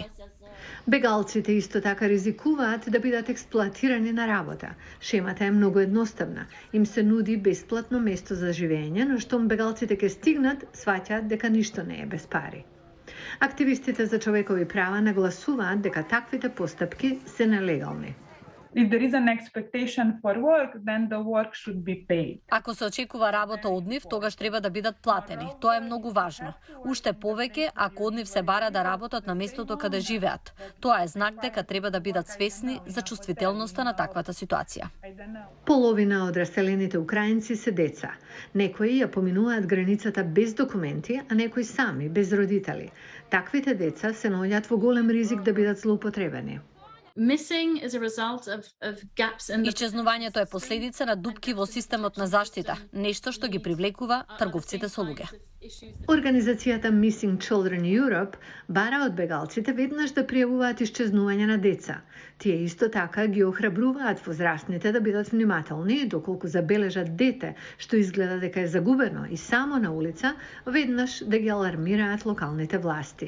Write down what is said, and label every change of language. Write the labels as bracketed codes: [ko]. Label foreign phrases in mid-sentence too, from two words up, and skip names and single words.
[mk] Бегалците исто така ризикуваат да бидат експлоатирани на работа. Шемата е многу едноставна. Им се нуди бесплатно место за живење, но штом бегалците ќе стигнат, сваќаат дека ништо не е без пари. Активистите за човекови права нагласуваат дека таквите постапки се нелегални. [en] If there is an expectation for work, then the work should be paid. [mk] Ако се очекува работа од нив, тогаш треба да бидат платени. Тоа е многу важно. Уште повеќе ако од нив се бара да работат на местото каде живеат. Тоа е знак дека треба да бидат свесни за чувствителноста на таквата ситуација. Половина од раселените украинци се деца. Некои ја поминуваат границата без документи, а некои сами, без родители. Таквите деца се наоѓаат во голем ризик да бидат злоупотребени. [en] Missing is a result of gaps in the [mk] Исчезнувањето е последица на дупки во системот на заштита, нешто што ги привлекува трговците со луѓе. Организацијата Missing Children Europe бара од бегалците веднаш да пријавуваат исчезнување на деца. Тие исто така ги охрабруваат возрастните да бидат внимателни доколку забележат дете што изгледа дека е загубено и само на улица, веднаш да ги алармираат локалните власти.